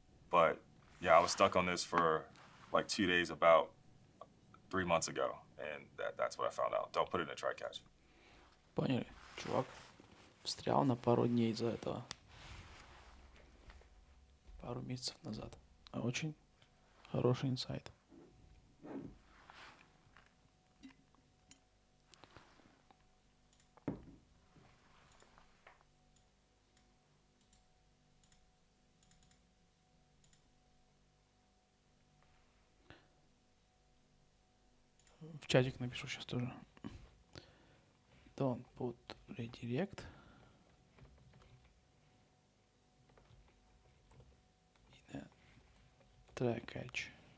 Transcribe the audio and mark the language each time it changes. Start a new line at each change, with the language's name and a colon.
English: But yeah, I was stuck on this for like 2 days about 3 months ago, and that's what I found out. Don't put it in a try catch.
Russian: Поняли? Чувак встрял на пару дней из-за этого. Пару месяцев назад. Очень хороший инсайт. В чатик напишу сейчас тоже.
English: Don't put redirect in a try catch.